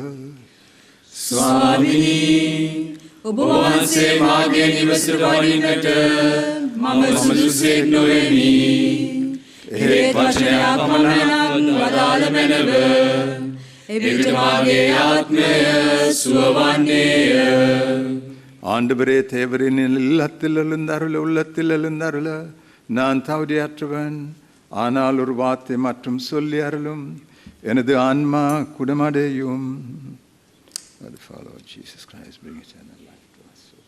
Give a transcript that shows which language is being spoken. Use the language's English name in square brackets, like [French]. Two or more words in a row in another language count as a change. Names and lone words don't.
[Sinhala] ස්වාමිනී, ඔබ වහන්සේ මාගේ නිවසට වඩින්නට මම සුදුසුසෙක් නොවෙමි. ඒ වචනයක් පමණක් වදාළ මැනව. එවිට මාගේ ආත්මය සුවවන්නේය. [Tamil] ஆண்டவரே, தேவரின் இல்லத்தில் எழுந்தருள, உள்ளத்தில் எழுந்தருள. நான் தகுதியற்றவன், ஆனால் ஒரு வார்த்தை மற்றும் சொல்லி அருளும், எனது ஆன்மா குணமடையும். [English] Follow Jesus Christ, bring eternal life to us.